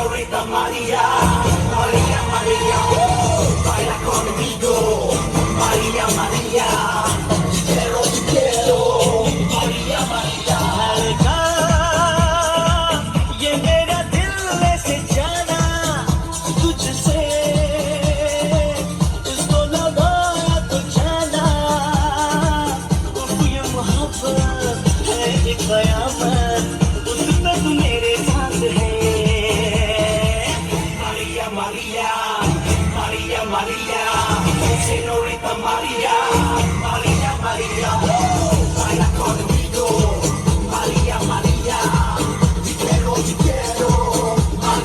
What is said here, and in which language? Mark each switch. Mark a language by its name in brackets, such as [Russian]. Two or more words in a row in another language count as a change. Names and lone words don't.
[Spanish] Señorita María, María, María, oh, baila conmigo, María, María, te quiero, María, María. [Hindi] हल्का ये मेरा दिल से जाना तुझसे इसको लगाया तो जाना उफ ये मोहब्बत है एक कयामत उसमें तू मेरे साथ है [Spanish] María, María, María, María, Señorita María, María, María, oh, baila conmigo, María, María, te quiero, María, María.